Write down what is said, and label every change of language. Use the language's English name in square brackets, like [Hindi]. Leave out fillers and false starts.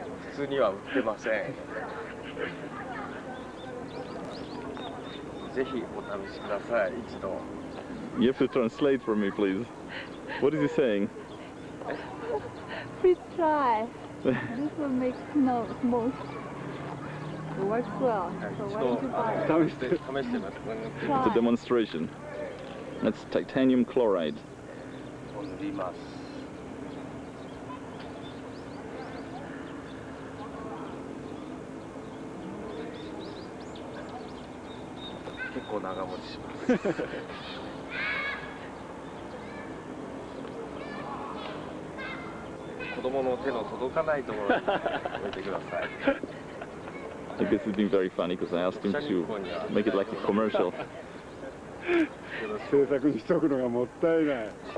[Japanese] 普通には売ってません。ぜひお試しください、一度。 [English] You have to translate for me, please. What is he saying? Please try. This will make no smoke. It works well. So why don't you buy it? [Japanese] 試してみます。 [English] It's a demonstration. That's titanium chloride. [Japanese] 塗ります。結構長持ちします。子供の手の届かないところに置いてください。 [English] I guess it's been very funny because I asked him to make it like a commercial. [Japanese] 制作にしとくのがもったいない。